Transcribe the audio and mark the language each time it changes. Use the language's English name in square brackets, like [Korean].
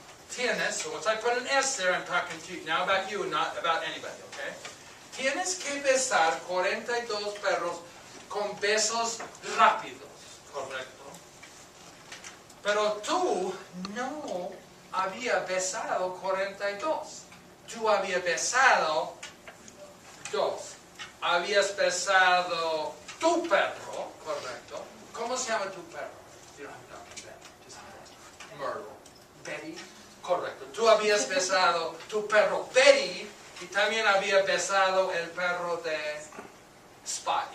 [Spanish] Tienes, [English] so once I put an S there, I'm talking to you, now about you, not about anybody, okay? [Spanish] Tienes que besar 42 perros con besos rápidos, correcto. Pero tú no habías besado 42. Tú habías besado 2. Habías besado tu perro, correcto. ¿Cómo se llama tu perro? [English] You don't have to talk just Myrtle. [Spanish] Betty, correcto. Tú habías besado tu perro Betty y también habías besado el perro de Spot.